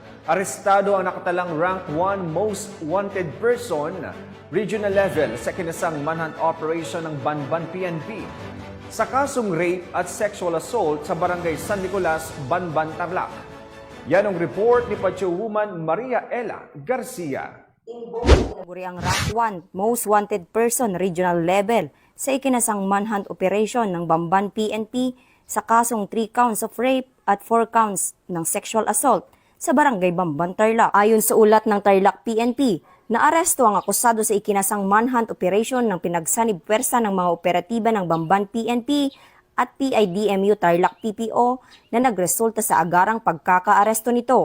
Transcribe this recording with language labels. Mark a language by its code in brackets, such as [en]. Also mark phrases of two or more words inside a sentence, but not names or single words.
[tl] Arestado ang nakatalang rank 1 [en] most wanted person, regional level [tl] sa kinasang [en] manhunt operation [tl] ng Banban PNP sa kasong rape at [en] sexual assault [tl] sa barangay San Nicolas, Banban, Tarlac. Yan ang report ni Patrolwoman Maria Ella Garcia. Inaguri ang rank 1 [en] most wanted person regional level [tl] sa ikinasang [en] manhunt operation [tl] ng Banban PNP sa kasong [en] 3 counts of rape [tl] at [en] 4 counts [tl] ng [en] sexual assault [tl] sa barangay Banban, Tarlac. Ayon sa ulat ng Tarlac PNP, naaresto ang akusado sa ikinasang [en] manhunt operation [tl] ng pinagsanib pwersa ng mga operatiba ng Banban PNP at PIDMU Tarlac PPO na nagresulta sa agarang pagkakaaresto nito.